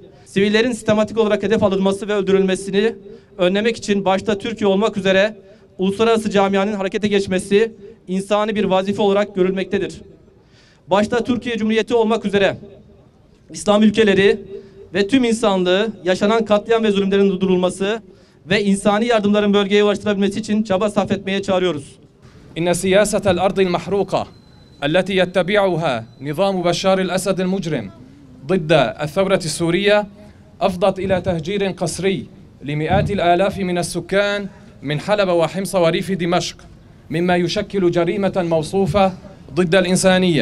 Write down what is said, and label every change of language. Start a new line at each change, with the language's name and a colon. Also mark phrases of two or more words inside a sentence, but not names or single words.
Turkish: Sivillerin sistematik olarak hedef alınması ve öldürülmesini önlemek için başta Türkiye olmak üzere uluslararası camianın harekete geçmesi insani bir vazife olarak görülmektedir. Başta Türkiye Cumhuriyeti olmak üzere İslam ülkeleri ve tüm insanlığı yaşanan katliam ve zulümlerin durdurulması ve insani yardımların bölgeye ulaştırabilmesi için çaba sarf etmeye çağırıyoruz.
Arabic: إن سياسة الأرض المحروقة التي يتبعها نظام بشار الأسد المجرم ضد الثورة السورية أفضت إلى تهجير قسري لمئات الآلاف من السكان من حلب وحمص وريف دمشق مما يشكل جريمة موصوفة ضد الإنسانية.